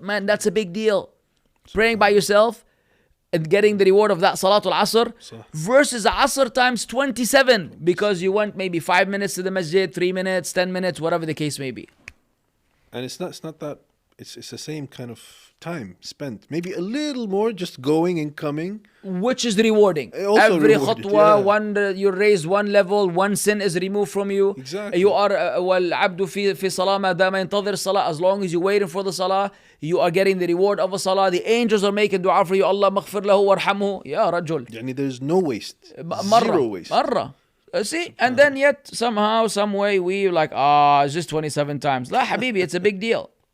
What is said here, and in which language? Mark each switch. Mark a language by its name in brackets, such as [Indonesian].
[English] Man, that's a big deal. Praying by yourself and getting the reward of that Salatul Asr versus Asr times 27 because you went maybe 5 minutes to the masjid, 3 minutes, 10 minutes, whatever the case may be. And it's not that, it's the same kind of time spent. Maybe a little more just going and coming. Which is rewarding. Also every rewarded, khutwa, you raise one level, one sin is removed from you. Exactly. You are [Arabic] وَالْعَبْدُ فِي صَلَاةٍ مَا دَامَ يَنْتَظِرُ الصَّلَاةِ. [English] As long as you're waiting for the salah, you are getting the reward of a salah. The angels are making dua for you. Allah maghfir lahu warhamhu. Ya rajul. There's no waste. Zero waste. Marra. See? And then yet, somehow, some way, we like, it's just 27 times. La habibi, it's a big deal.